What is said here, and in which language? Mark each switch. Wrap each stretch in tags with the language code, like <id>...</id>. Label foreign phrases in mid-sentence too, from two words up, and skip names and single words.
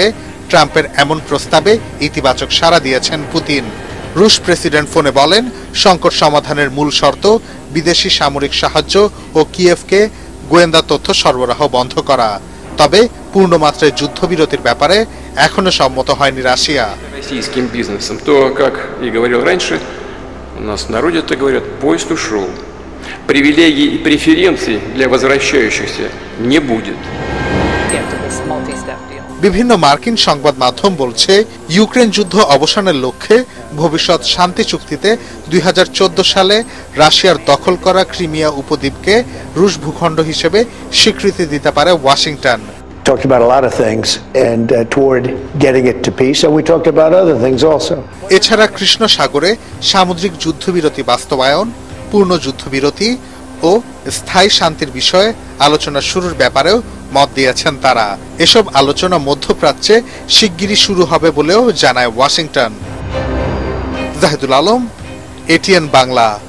<bn>ট্রাম্পের এমন প্রস্তাবে ইতিবাচক সাড়া দিয়েছেন পুতিন। রুশ প্রেসিডেন্ট ফোনে বলেন, সংকট সমাধানের মূল শর্ত বিদেশি সামরিক সাহায্য ও কিয়েভকে গোয়েন্দা তথ্য সরবরাহ বন্ধ করা। তবে পূর্ণমাত্রায় যুদ্ধবিরতির ব্যাপারে এখনো সম্মত হয়নি রাশিয়া।</bn> <ru>Привилегий и преференций для возвращающихся не будет.</ru> <bn>বিভিন্ন মার্কিন সংবাদ মাধ্যম বলছে, ইউক্রেন যুদ্ধ অবসানের লক্ষ্যে ভবিষ্যৎ শান্তি চুক্তিতে 2014 সালে রাশিয়ার দখল করা ক্রিমিয়া উপদ্বীপকে রুশ ভূখণ্ড হিসেবে স্বীকৃতি দিতে পারে ওয়াশিংটন।</bn> <en>Talked about a lot of things and toward getting it to peace, and we talked about other things also.</en> <bn>এছাড়া কৃষ্ণ সাগরে সামুদ্রিক যুদ্ধবিরতি বাস্তবায়ন, পূর্ণ যুদ্ধবিরতি ও স্থায়ী শান্তির বিষয়ে আলোচনা শুরুর ব্যাপারেও মত দিয়েছেন তারা। এসব আলোচনা মধ্যপ্রাচ্যে শিগগিরই শুরু হবে বলেও জানায় ওয়াশিংটন। জাহিদুল আলম, এটিএন বাংলা।</bn>